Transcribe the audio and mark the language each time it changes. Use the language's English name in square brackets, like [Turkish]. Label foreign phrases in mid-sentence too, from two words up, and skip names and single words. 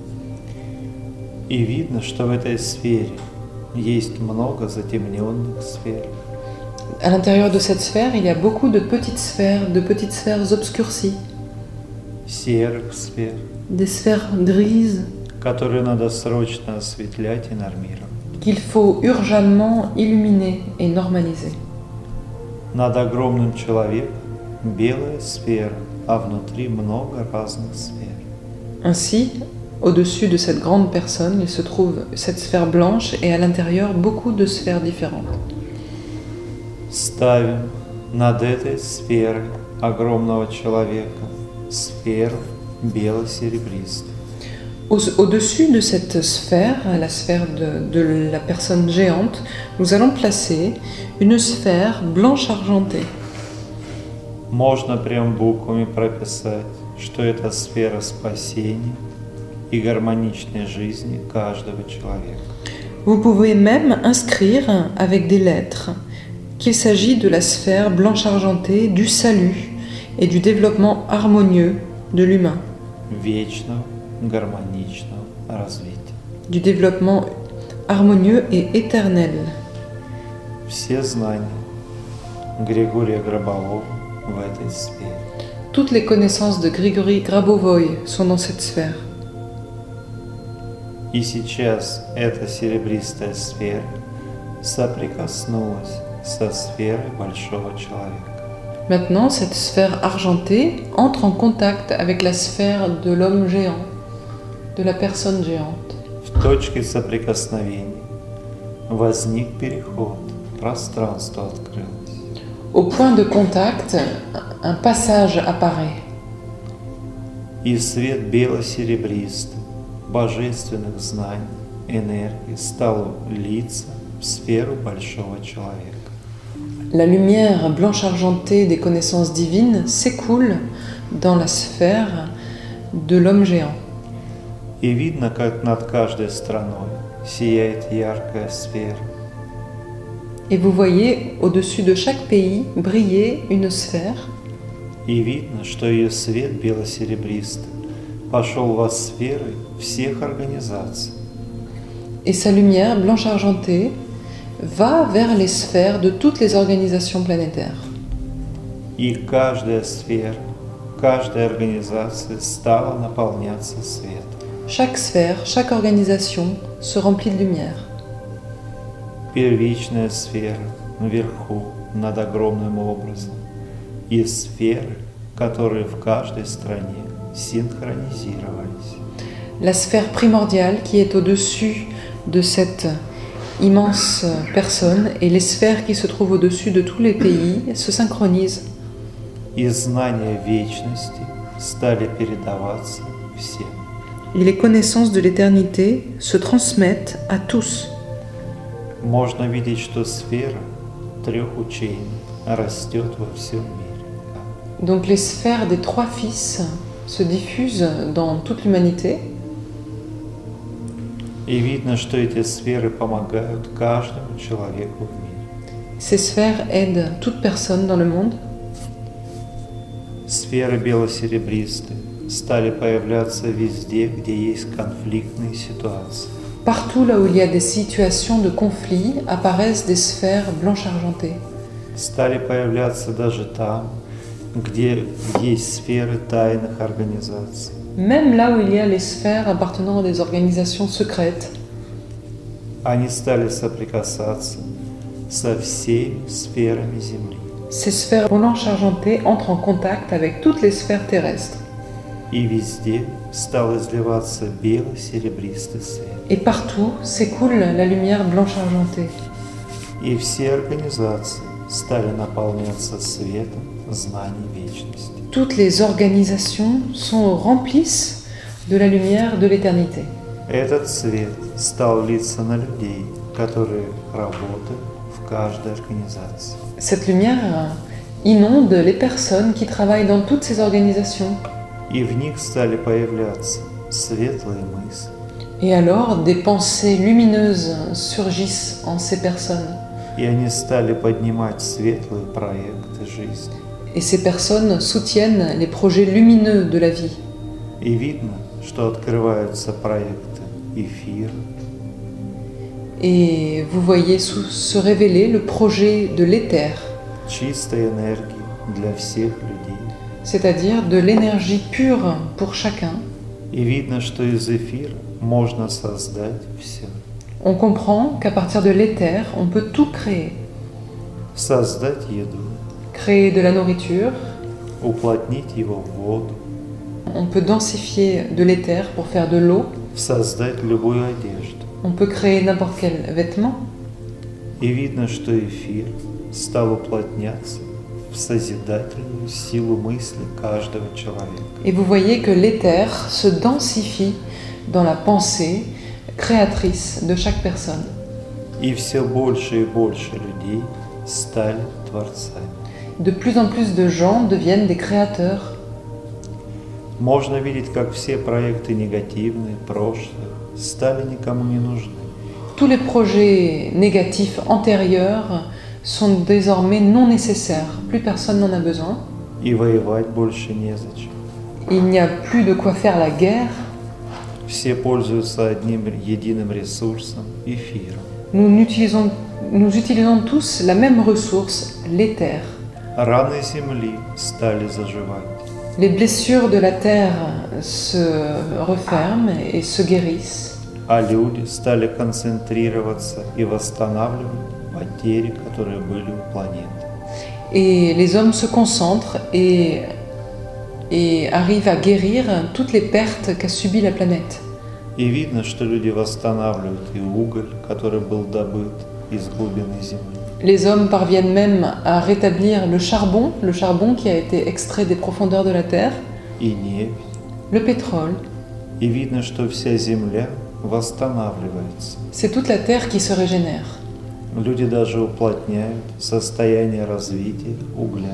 [Russian] И видно, что в этой сфере есть много затемненных сфер. [French] À l'intérieur de cette sphère, il y a beaucoup de petites sphères obscurcies, [Russian] Серых сфер, [French] des sphères grises [Russian] которые надо срочно осветлять и нормировать. [French] qu'il faut urgemment illuminer et normaliser. [Russian] Над огромным человеком белая сфера, а внутри много разных сфер. [French] Ainsi, au-dessus de cette grande personne, il se trouve cette sphère blanche et à l'intérieur beaucoup de sphères différentes. [Russian] Ставим над этой сферой огромного человека сферу бело-серебристую. [French] Au-dessus de cette sphère, la sphère de la personne géante, nous allons placer une sphère blanche argentée. [Russian] Можно прям буквами прописать, что это сфера спасения и гармоничной жизни каждого человека. [French] Vous pouvez même inscrire avec des lettres qu'il s'agit de la sphère blanche argentée du salut et du développement harmonieux de l'humain, [Russian] Вечного, гармоничного развития. [French] du développement harmonieux et éternel. [Russian] Все знания Григория Гробового в этой сфере. [French] Toutes les connaissances de Grigory Grabovoy sont dans cette sphère. [Russian] И сейчас эта серебристая сфера соприкоснулась со сферой большого человека. [French] Maintenant, cette sphère argentée entre en contact avec la sphère de l'homme géant, de la personne géante. [Russian] В точке соприкосновения возник переход, пространство открылось. [French] Au point de contact, un passage apparaît. [Russian] И свет бело-серебристый, божественных знаний, энергии стал литься в сферу большого человека. [French] La lumière blanche argentée des connaissances divines s'écoule dans la sphère de l'homme géant. [Russian] И видно, как над каждой страной сияет яркая сфера. [French] Et vous voyez au-dessus de chaque pays briller une sphère. [Russian] И видно, что ее свет бело-серебристый пошел во сферы всех организаций. [French] Et sa lumière blanche argentée va vers les sphères de toutes les organisations planétaires. [Russian] И каждая сфера, каждая организация стала наполняться светом. [French] Chaque sphère, chaque organisation se remplit de lumière. [Russian] Первичная сфера наверху, над огромным образом, и сферы, которые в каждой стране синхронизировались. [French] La sphère primordiale qui est au-dessus de cette immense personne et les sphères qui se trouvent au-dessus de tous les pays se synchronisent. [Russian] И знания вечности стали передаваться всем. [French] Et les connaissances de l'éternité se transmettent à tous. [Russian] Можно видеть, что сфера трех учений растет во всем мире. [French] Donc les sphères des trois fils se diffusent dans toute l'humanité. [Russian] И видно, что эти сферы помогают каждому человеку в мире. [French] Ces sphères aident toute personne dans le monde. [Russian] Сферы бело-серебристые стали появляться везде, где есть конфликтные ситуации. [French] Partout là où il y a des situations de conflit apparaissent des sphères blanches argentées. [Russian] стали появляться даже там, где есть сферы тайных организаций. [French] Même là où il y a les sphères appartenant à des organisations secrètes, [Russian] Они стали соприкасаться со всеми сферами Земли. [French] ces sphères blanches argentées entrent en contact avec toutes les sphères terrestres. [Russian] И везде стал изливаться бело-серебристый свет. [French] Et partout s'écoule la lumière blanche argentée. [Russian] И все организации стали наполняться светом знаний вечности. [French] Toutes les organisations remplissent de la lumière de l'éternité. [Russian] Этот свет стал литься на людей, которые работают в каждой организации. [French] Cette lumière inonde les personnes qui travaillent dans toutes ces organisations. [Russian] И в них стали появляться светлые мысли, [French] Et alors, des pensées lumineuses surgissent en ces personnes. [Russian] и они стали поднимать светлые проекты жизни. [French] Et ces personnes soutiennent les projets lumineux de la vie. [Russian] И видно, что открываются проекты эфира, [French] Et vous voyez se révéler le projet de l'éther, [Russian] чистой энергии для всех людей. [French] c'est-à-dire de l'énergie pure pour chacun. [Russian] И видно, что из эфира можно создать все. [French] On comprend qu'à partir de l'éther, on peut tout créer. [Russian] Создать еду, [French] Créer de la nourriture, [Russian] уплотнить его в воду, [French] on peut densifier de l'éther pour faire de l'eau, [Russian] создать любую одежду. [French] on peut créer n'importe quel vêtement. [Russian] И видно, что эфир стал уплотняться в созидательную силу мысли каждого человека. [French] Et vous voyez que l'éther se densifie dans la pensée créatrice de chaque personne. [Russian] И все больше и больше людей стали творцами. [French] De plus en plus de gens deviennent des créateurs. [Russian] Можно видеть, как все проекты негативные, прошлые, стали никому не нужны. [French] Tous les projets négatifs antérieurs sont désormais non nécessaires. Plus personne n'en a besoin. [Russian] И воевать больше незачем. [French] Il n'y a plus de quoi faire la guerre. [Russian] Все пользуются одним единым ресурсом – эфиром. [French] Nous utilisons tous la même ressource, l'éther. [Russian] Раны Земли стали заживать. [French] Les blessures de la terre se referment et se guérissent. [Russian] А люди стали концентрироваться и восстанавливать потери, которые были у планеты. [French] Et les hommes se concentrent et arrivent à guérir toutes les pertes qu'a subies la planète. [Russian] И видно, что люди восстанавливают и уголь, который был добыт из глубины Земли. [French] Les hommes parviennent même à rétablir le charbon qui a été extrait des profondeurs de la terre, [Russian] И нефть. [French] le pétrole. [Russian] И видно, что вся Земля восстанавливается. [French] C'est toute la terre qui se régénère. [Russian] Люди даже уплотняют состояние развития угля.